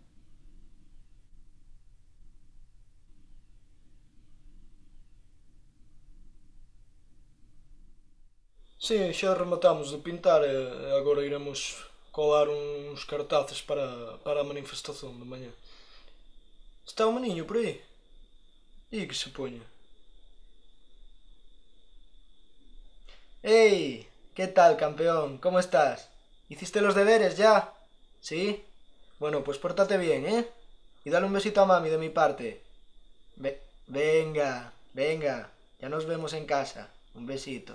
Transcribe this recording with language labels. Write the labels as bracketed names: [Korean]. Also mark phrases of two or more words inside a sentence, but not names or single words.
[Galician] Sí, xa rematamos de pintar e agora iremos colar uns cartaces para a manifestación de mañá. Está o meniño por aí? E que se poña? ¡Ey! [Spanish] ¿Qué tal, campeón? ¿Cómo estás? ¿Hiciste los deberes ya? ¿Sí? Bueno, pues pórtate bien, ¿eh? Y dale un besito a mami de mi parte. Venga, venga. Ya nos vemos en casa. Un besito.